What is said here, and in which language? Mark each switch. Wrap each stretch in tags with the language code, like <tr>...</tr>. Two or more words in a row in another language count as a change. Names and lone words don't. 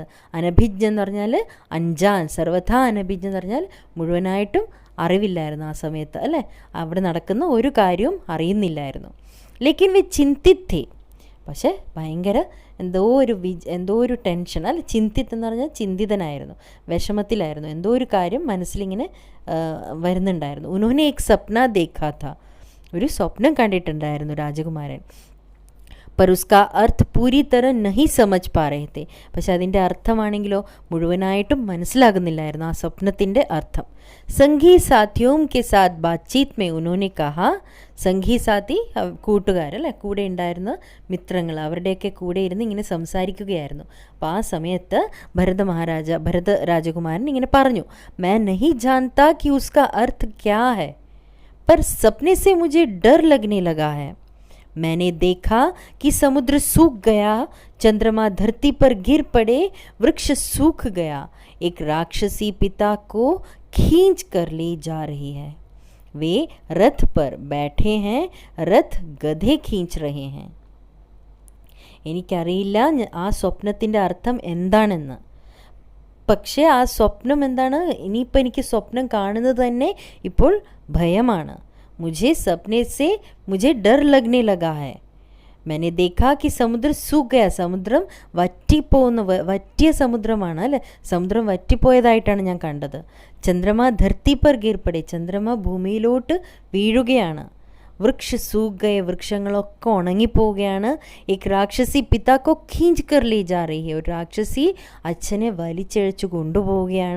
<ml>അനഭിജ്ഞ എന്ന് പറഞ്ഞാൽ അഞ്ചാൻ,</ml> <hi>सर्वथा अनभिज्ञ</hi> <ml>എന്ന് പറഞ്ഞാൽ മുഴുവനായിട്ടും അറിവില്ലായിരുന്നു ആ സമയത്ത് അല്ലേ. അവിടെ നടക്കുന്ന ഒരു കാര്യവും അറിയുന്നില്ലായിരുന്നു.</ml> <hi>लेकिन वे चिंतित थे,</hi> <ml>പക്ഷേ ഭയങ്കര എന്തോ ഒരു ടെൻഷൻ അല്ല. ചിന്തിത്ത് എന്ന് പറഞ്ഞാൽ ചിന്തിതനായിരുന്നു, വിഷമത്തിലായിരുന്നു. എന്തോ ഒരു കാര്യം മനസ്സിലിങ്ങനെ വരുന്നുണ്ടായിരുന്നു.</ml> <hi>ഉन्होंने एक सपना देखा था,</hi> <ml>ഒരു സ്വപ്നം കണ്ടിട്ടുണ്ടായിരുന്നു രാജകുമാരൻ.</ml> <hi>पर उसका अर्थ पूरी तरह नहीं समझ पा रहे थे.</hi> <ml>പക്ഷെ അതിൻ്റെ അർത്ഥമാണെങ്കിലോ മുഴുവനായിട്ടും മനസ്സിലാകുന്നില്ലായിരുന്നു ആ സ്വപ്നത്തിൻ്റെ അർത്ഥം.</ml> <hi>संगी साथियों के साथ बातचीत में उन्होंने कहा, संगी साथी</hi> <ml>കൂട്ടുകാരല്ലേ, കൂടെ ഉണ്ടായിരുന്ന മിത്രങ്ങൾ, അവരുടെയൊക്കെ കൂടെ ഇരുന്ന് ഇങ്ങനെ സംസാരിക്കുകയായിരുന്നു. അപ്പോൾ ആ സമയത്ത് ഭരത രാജകുമാരൻ ഇങ്ങനെ പറഞ്ഞു,</ml> <hi>मैं नहीं जानता कि उसका अर्थ क्या है, पर सपने से मुझे डर लगने लगा है. मैंने देखा कि समुद्र सूख गया, चंद्रमा धरती पर गिर पड़े, वृक्ष सूख गया, एक राक्षसी पिता को खींच कर ले जा रही है. वे रथ पर बैठे हैं, रथ गधे खींच रहे हैं.</hi> <ml>എനിക്കറിയില്ല ആ സ്വപ്നത്തിൻ്റെ അർത്ഥം എന്താണെന്ന്. പക്ഷേ ആ സ്വപ്നം എന്താണ്, ഇനിയിപ്പോൾ എനിക്ക് സ്വപ്നം കാണുന്നത് തന്നെ ഇപ്പോൾ ഭയമാണ്.</ml> <hi>मुझे सपने से मुझे डर लगने लगा है. मैंने देखा कि समुद्र सूख गया.</hi> <ml>സമുദ്രം വറ്റിയ സമുദ്രമാണ് അല്ലേ. സമുദ്രം വറ്റിപ്പോയതായിട്ടാണ് ഞാൻ കണ്ടത്.</ml> <hi>चंद्रमा धरती पर गिर पड़े,</hi> <ml>ചന്ദ്രമ ഭൂമിയിലോട്ട് വീഴുകയാണ്.</ml> <hi>वृक्ष सूख गया,</hi> <ml>വൃക്ഷങ്ങളൊക്കെ ഉണങ്ങിപ്പോവുകയാണ്.</ml> <hi>एक राक्षसी पिता को खींच कर ले जा रही है,</hi> <ml>ഒരു രാക്ഷസി അച്ഛനെ വലിച്ചഴച്ചു കൊണ്ടുപോവുകയാണ്.</ml>